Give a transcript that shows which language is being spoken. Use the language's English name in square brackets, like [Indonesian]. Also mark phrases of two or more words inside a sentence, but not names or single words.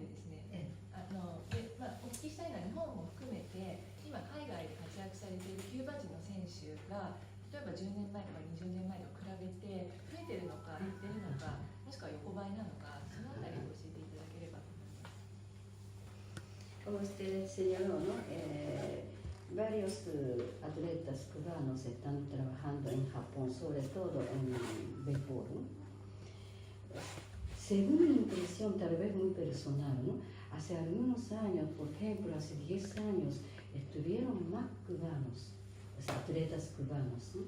[Japanese] ですね、お聞きしたいのは日本も含めて、今海外で活躍されているキューバ人の選手が、例えば10年前とか20年前と比べて増えているのか減っているのか、もしくは横ばいなのか、そのあたりを教えていただければと思います。 [Spanish] Como usted señaló, ¿no? Varios atletas cubanos están trabajando en Japón, sobre todo en béisbol, ¿no? Según mi impresión, tal vez muy personal, ¿no? Hace algunos años, por ejemplo, hace 10 años, estuvieron más cubanos, los atletas cubanos, ¿no?